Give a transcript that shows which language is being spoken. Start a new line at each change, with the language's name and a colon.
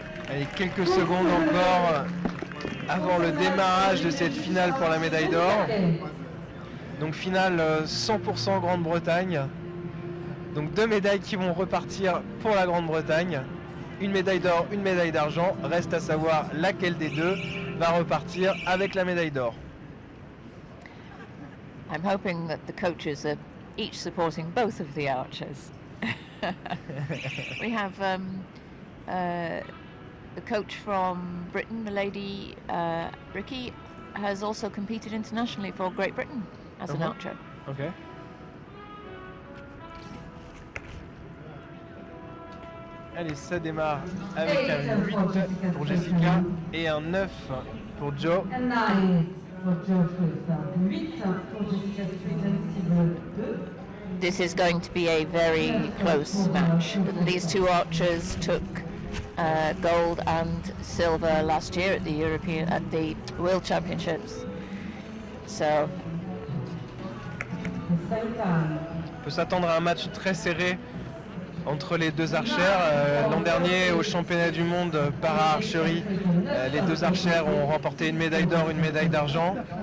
French: Allez, quelques secondes encore avant le démarrage de cette finale pour la médaille d'or. Donc finale 100% Grande-Bretagne. Donc 2 médailles qui vont repartir pour la Grande-Bretagne. Une médaille d'or, une médaille d'argent. Reste à savoir laquelle des deux va repartir avec la médaille d'or.
English: I'm hoping that the coaches are each supporting both of the archers. We have the coach from Britain, the lady Ricky, has also competed internationally for Great Britain as an archer. Okay.
French: Allez, ça démarre avec un 8 pour Jessica et un 9 pour Joe.
English: And 9 for Joe Friss.
French: 8 pour Jessica Cible 2.
English: This is going to be a very close match. These two archers took gold and silver last year at the World Championships. So
French: On peut s'attendre à un match très serré entre les deux archères. L'an dernier, au championnat du monde Para Archery, les deux archères ont remporté une médaille d'or, une médaille d'argent.